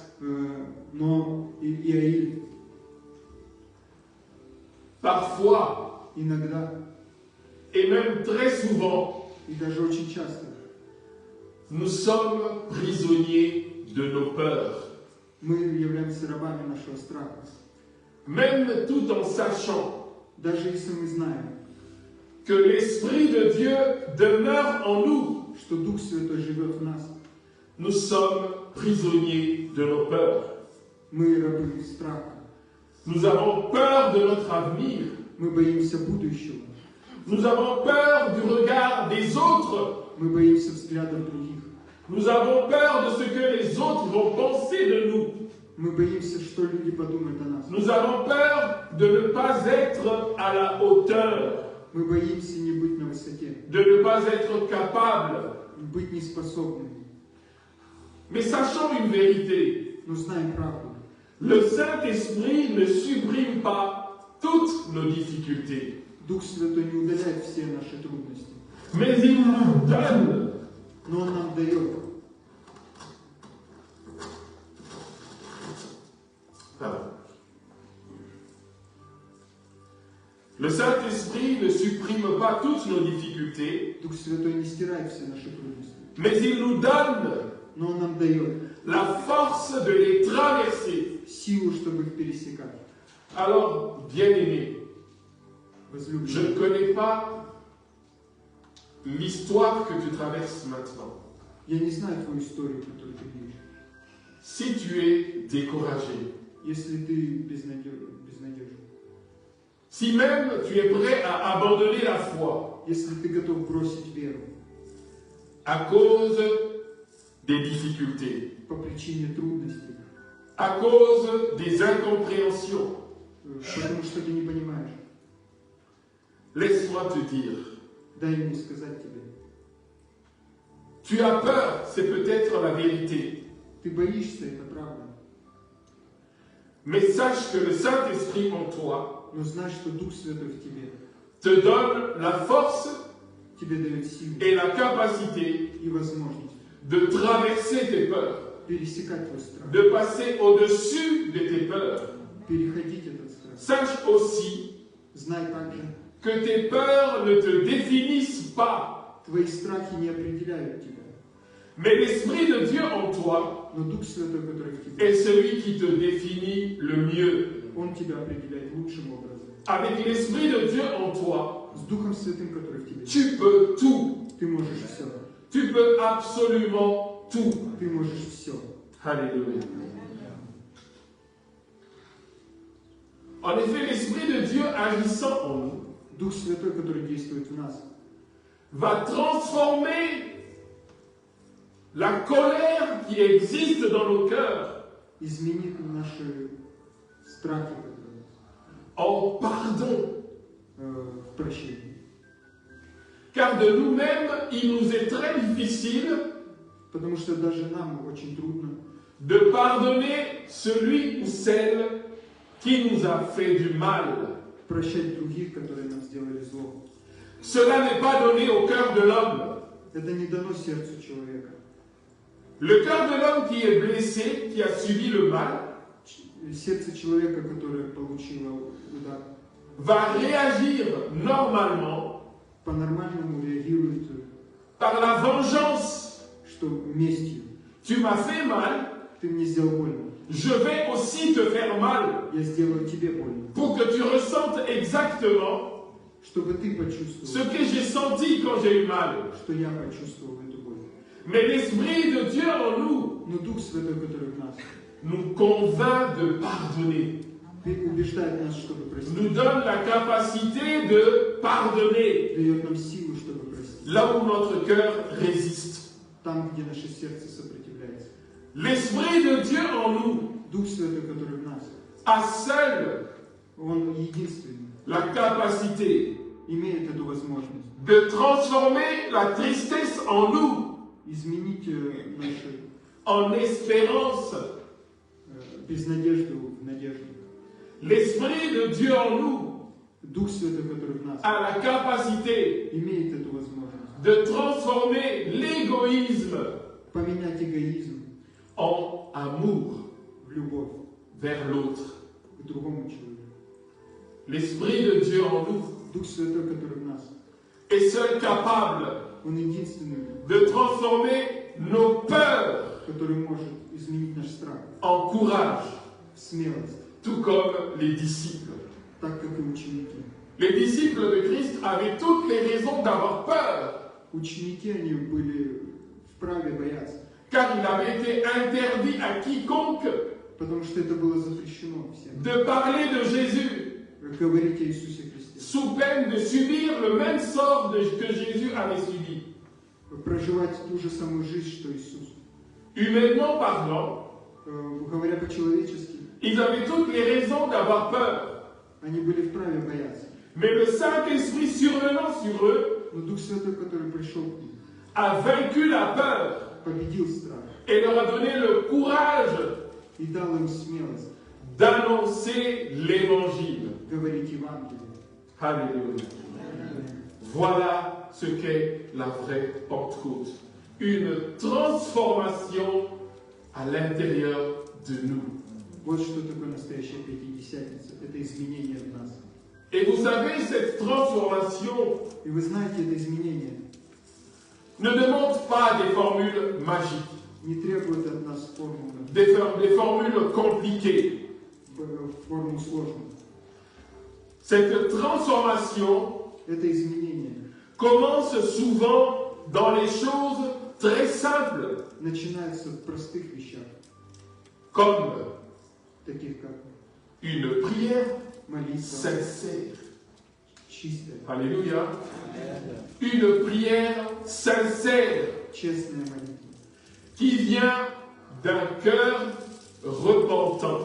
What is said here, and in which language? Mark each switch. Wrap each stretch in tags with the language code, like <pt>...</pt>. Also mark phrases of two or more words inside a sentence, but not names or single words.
<ru>Но Иаиль</ru> <fr>parfois,</fr> <ru>иногда,</ru> <fr>et même très souvent,</fr> <ru>и даже очень часто,</ru> <fr>nous sommes prisonniers de nos peurs.</fr> <ru>Мы являемся рабами нашего страха.</ru> <fr>Même tout en sachant</fr> <ru>Даже если мы знаем,</ru> <fr>que l'Esprit de Dieu demeure en nous,</fr> <ru>что Дух Святой живет в нас,</ru> <fr>nous sommes prisonniers de nos peurs.</fr> <ru>мы рабы страха.</ru> <fr>Nous avons peur de notre avenir.</fr> <ru>Мы боимся будущего.</ru> <fr>Nous avons peur du regard des autres.</fr> <ru>Мы боимся взглядов других.</ru> <fr>Nous avons peur de ce que les autres vont penser de nous.</fr> <ru>Мы боимся, что люди подумают о нас.</ru> <fr>Nous avons peur de ne pas être à la hauteur,</fr> <ru>Мы боимся не быть на высоте,</ru> <fr>de ne pas être capable.</fr> <ru>быть неспособными.</ru> <fr>Mais sachons une vérité.</fr> <ru>Но знаем правду.</ru> <fr>Le Saint-Esprit ne supprime pas toutes nos difficultés,</fr> <ru>Дух Святой не удаляет все наши трудности,</ru> <fr>mais il nous donne</fr> <ru>но Он нам дает.</ru> <fr>Le Saint-Esprit ne supprime pas toutes nos difficultés,</fr> <ru>Дух Святой не стирает все наши трудности,</ru> <fr>mais il nous donne</fr> <ru>но Он нам дает</ru> <fr>la force de les traverser.</fr> <ru>силу, чтобы их пересекать.</ru> <fr>Alors, bien-aimés, je</fr> <ru>Возлюбленные,</ru> <fr>ne connais pas l'histoire que tu traverses maintenant.</fr> <ru>я не знаю твою историю, которую ты видишь.</ru> <fr>Si tu es découragé,</fr> <ru>Если ты безнадежен,</ru> <fr>si même tu es prêt à abandonner la foi</fr> <ru>если ты готов бросить веру</ru> <fr>à cause des difficultés,</fr> <ru>по причине трудностей,</ru> <fr>à cause des incompréhensions,</fr> <ru>потому что ты не понимаешь,</ru> <fr>laisse-moi te dire,</fr> <ru>дай мне сказать тебе.</ru> <fr>tu as peur, c'est peut-être la vérité,</fr> <ru>Ты боишься, это правда.</ru> <fr>mais sache que le Saint-Esprit en toi</fr> <ru>Но знай, что Дух Святой в тебе</ru> <fr>te donne la force</fr> <ru>тебе дает силу</ru> <fr>et la capacité</fr> <ru>и возможность</ru> <fr>de traverser tes peurs,</fr> <ru>пересекать твой страх,</ru> <fr>de passer au-dessus de tes peurs.</fr> <ru>переходить этот страх.</ru> <fr>Sache aussi</fr> <ru>Знай также,</ru> <fr>que tes peurs ne te définissent pas,</fr> <ru>твои страхи не определяют тебя,</ru> <fr>mais l'Esprit de Dieu en toi</fr> <ru>но Дух Святой, который в тебе,</ru> <fr>est celui qui te définit le mieux.</fr> <ru>Он тебя определяет лучшим образом.</ru> <fr>Avec l'Esprit de Dieu en toi,</fr> <ru>С Духом Святым, который в тебе,</ru> <fr>tu peux tout.</fr> <ru>ты можешь все.</ru> <fr>Tu peux absolument tout.</fr> <ru>Ты можешь все.</ru> <fr>Alléluia. En effet, l'Esprit de Dieu agissant en nous</fr> <ru>Дух Святой, который действует в нас,</ru> <fr>va transformer la colère qui existe dans nos cœurs</fr> <ru>изменит наши страхи, которые</ru> <fr>en pardon.</fr> <ru>в прощении.</ru> <fr>Car de nous-mêmes, il nous est très difficile</fr> <ru>Потому что даже нам очень трудно</ru> <fr>de pardonner celui ou celle qui nous a fait du mal.</fr> <ru>прощать других, которые нам сделали зло.</ru> <fr>Cela n'est pas donné au cœur de l'homme.</fr> <ru>Это не дано сердцу человека.</ru> <fr>Le cœur de l'homme qui est blessé, qui a subi le mal,</fr> <ru>Сердце человека, которое получило удар,</ru> <fr>va réagir normalement</fr> <ru>по-нормальному реагирует,</ru> <fr>par la vengeance.</fr> <ru>что местью.</ru> <fr>Tu m'as fait mal,</fr> <ru>Ты мне сделал больно.</ru> <fr>je vais aussi te faire mal,</fr> <ru>Я сделаю тебе больно.</ru> <fr>pour que tu ressentes exactement</fr> <ru>Чтобы ты</ru> <fr>ce</fr> <ru>почувствовал,</ru> <fr>que j'ai senti quand j'ai eu mal.</fr> <ru>что я почувствовал эту боль.</ru> <fr>Mais l'Esprit de Dieu en nous</fr> <ru>Но Дух Святой, который в нас,</ru> <fr>nous convainc de pardonner,</fr> <ru>убеждает нас, чтобы простить.</ru> <fr>nous donne la capacité de pardonner</fr> <ru>Дает нам силу, чтобы простить.</ru> <fr>là où notre cœur résiste.</fr> <ru>Там, где наше сердце сопротивляется.</ru> <fr>L'Esprit de Dieu en nous</fr> <ru>Дух Святой, который в нас,</ru> <fr>a seul</fr> <ru>Он единственный,</ru> <fr>la capacité</fr> <ru>имеет эту возможность</ru> <fr>de transformer la tristesse en nous</fr> <ru>изменить нашу</ru> <fr>en espérance.</fr> <ru>безнадежду в надежду.</ru> <fr>L'Esprit de Dieu en nous</fr> <ru>Дух Святой, который в нас,</ru> <fr>a la capacité</fr> <ru>имеет эту возможность</ru> <fr>de transformer l'égoïsme</fr> <ru>поменять эгоизм</ru> <fr>en amour</fr> <ru>в любовь</ru> <fr>vers l'autre.</fr> <ru>к другому человеку.</ru> <fr>L'Esprit de Dieu en nous</fr> <ru>Дух Святой, который в нас,</ru> <fr>est seul capable</fr> <ru>Он единственный,</ru> <fr>de transformer nos peurs</fr> <ru>который может изменить наш страх</ru> <fr>en courage,</fr> <ru>в смелость,</ru> <fr>tout comme les disciples.</fr> <ru>так как и ученики.</ru> <fr>Les disciples de Christ avaient toutes les raisons d'avoir peur,</fr> <ru>Ученики, они были вправе бояться,</ru> <fr>car il avait été interdit à quiconque</fr> <ru>потому что это было запрещено всем.</ru> <fr>de parler de Jésus,</fr> <ru>Говорить о Иисусе Христе.</ru> <fr>sous peine de subir le même sort que Jésus avait subi.</fr> <ru>Проживать ту же самую жизнь, что Иисус.</ru> <fr>Humainement parlant,</fr> <ru>Говоря по-человечески,</ru> <fr>ils avaient toutes les raisons d'avoir peur.</fr> <ru>они были вправе бояться.</ru> <fr>Mais le Saint-Esprit survenant sur eux</fr> <ru>Но Дух Святой, который пришел к ним,</ru> <fr>a vaincu la peur</fr> <ru>победил страх</ru> <fr>et leur a donné le courage</fr> <ru>и дал им смелость</ru> <fr>d'annoncer l'Évangile.</fr> <ru>говорить Евангелие.</ru> <fr>Alléluia. Voilà ce qu'est la vraie Pentecôte. Une transformation à l'intérieur de nous.</fr> <ru>Вот что такое настоящая Пятидесятница. Это изменение в нас.</ru> <fr>Et vous savez, cette transformation</fr> <ru>И вы знаете, это изменение</ru> <fr>ne demande pas des formules magiques,</fr> <ru>не требует от нас</ru> <fr>des formules compliquées.</fr> <ru>форму сложную.</ru> <fr>Cette transformation</fr> <ru>Это изменение</ru> <fr>commence souvent dans les choses très simples,</fr> <ru>начинается в простых вещах,</ru> <fr>comme</fr> <ru>таких как</ru> <fr>une prière</fr> <ru>молитва,</ru> <fr>sincère.</fr> <ru>чистая,</ru> <fr>Alléluia. Une prière sincère</fr> <ru>честная молитва,</ru> <fr>qui vient d'un cœur repentant,</fr>